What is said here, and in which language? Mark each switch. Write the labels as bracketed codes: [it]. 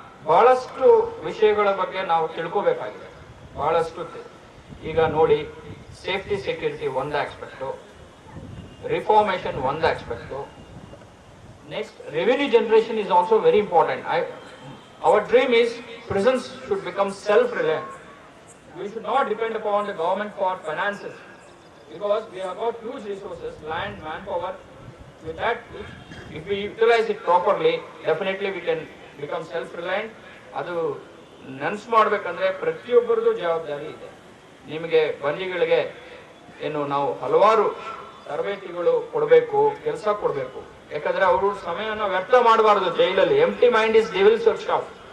[kn] ಬಹಳಷ್ಟು ವಿಷಯಗಳ ಬಗ್ಗೆ ನಾವು ತಿಳ್ಕೋಬೇಕಾಗಿದೆ, ಬಹಳಷ್ಟು. ಈಗ ನೋಡಿ, ಸೇಫ್ಟಿ ಸೆಕ್ಯೂರಿಟಿ ಒಂದು ಆಸ್ಪೆಕ್ಟು, ರಿಫಾರ್ಮೇಶನ್ ಒಂದು aspect. [en] Next, revenue generation is also very important. Our dream is prisons should become self-reliant. We should not depend upon the government for finances, because we have got huge resources, land, manpower. With that, if we utilize it properly, definitely we can become self-reliant. [kn] ಅದು ನೆನ್ಸ್ ಮಾಡಬೇಕಂದ್ರೆ ಪ್ರತಿಯೊಬ್ಬರದು ಜವಾಬ್ದಾರಿ ಇದೆ. ನಿಮಗೆ ಬಂದಿಗಳಿಗೆ ಏನು ನಾವು ಹಲವಾರು ತರಬೇತಿಗಳು ಕೊಡಬೇಕು, ಕೆಲಸ ಕೊಡಬೇಕು. ಯಾಕಂದ್ರೆ ಅವರು ಸಮಯನ ವ್ಯರ್ಥ ಮಾಡಬಾರದು ಜೈಲಲ್ಲಿ. [en] Empty mind is devil's workshop.